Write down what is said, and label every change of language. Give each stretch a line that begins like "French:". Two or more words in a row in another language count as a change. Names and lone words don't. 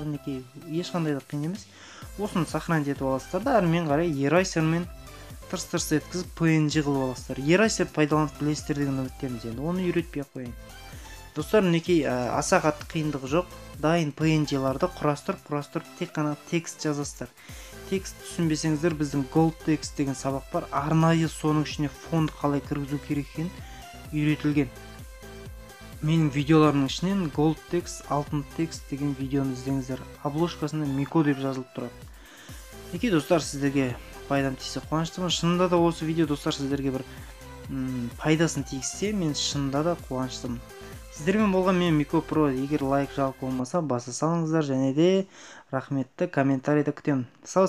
Kazakh: Мінекей ешқандай да қиын емес. Осыны сохранить етіп аласыздар да, әрмен қарай ерайсермен тырс-тырс еткізіп PNG қылып аласыздар. Ерайсер пайдаланып білесіздер деген үміттеміз. Енді оны үйретпей ақ қояйын. Достар, мінекей аса қатты қиындығы жоқ. Дайын PNG-ларды құрастырып тек қана текст жазасыздар. Текст түсінбесеңіздер, біздің
English: gold text
Kazakh: деген сабақ бар. Арнайы соның ішіне фонды қалай кіргізу керек екенін үйретілген. Менің видеоларымның ішінен
English: gold text,
Kazakh: алтын текст деген видеоны іздеңіздер. Обложкасында Мико деп жазылып тұрады. Мінекей достар, сіздерге пайдам тисе қуаныштымын. Шынында да осы видео достар сіздерге бір пайдасын тигізсе, мен шынында да қуаныштымын. Сіздермен болған мен Мико Про. Егер лайк жалпы болмаса баса салыңыздар, және де рахметті комментарийді күтемін.